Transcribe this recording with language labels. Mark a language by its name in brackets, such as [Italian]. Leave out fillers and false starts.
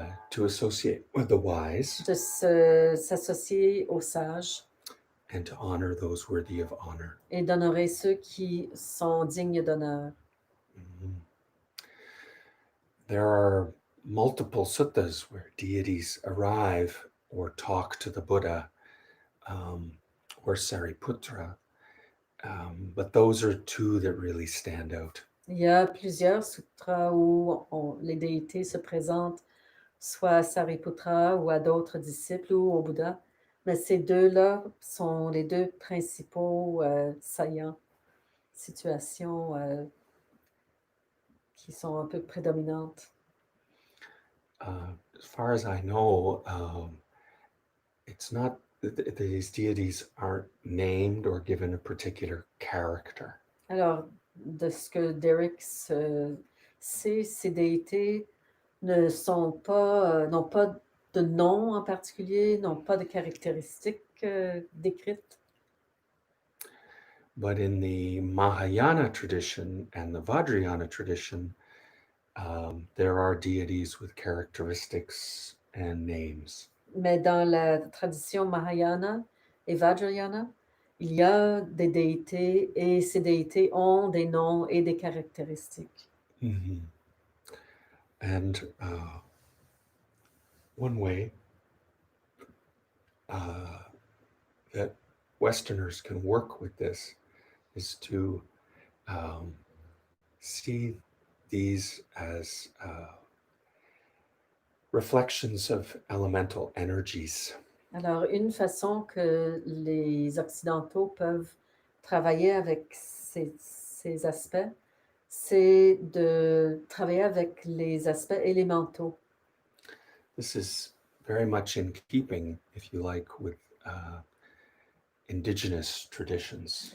[English] to associate with the wise, [French] de s'associer aux sages [English] and to honor those worthy of honor. [French] et d'honorer ceux qui sont dignes d'honneur. [English] There are multiple suttas where deities arrive or talk to the Buddha or Sariptutra, but those are 2 that really stand out. [French] Il y a plusieurs sutras où les déités se présentent soit à Sariputra ou à d'autres disciples ou au Bouddha, mais ces 2-là sont les 2 principaux saillants, situations qui sont un peu prédominantes. [English] As far as I know, it's not these deities aren't named or given a particular character. [French] Alors, de ce que Derek sait, ces déités n'ont pas de nom en particulier, n'ont pas de caractéristiques décrites. [English] But in the Mahayana tradition and the Vajrayana tradition, there are deities with characteristics and names. [French] Mais dans la tradition Mahayana et Vajrayana, il y a des déités et ces déités ont des noms et des caractéristiques. [English] And one way that Westerners can work with this is to see these as reflections of elemental energies. [French] Alors, une façon que les Occidentaux peuvent travailler avec ces aspects, c'est de travailler avec les aspects élémentaux. [English] This is very much in keeping, if you like, with indigenous traditions.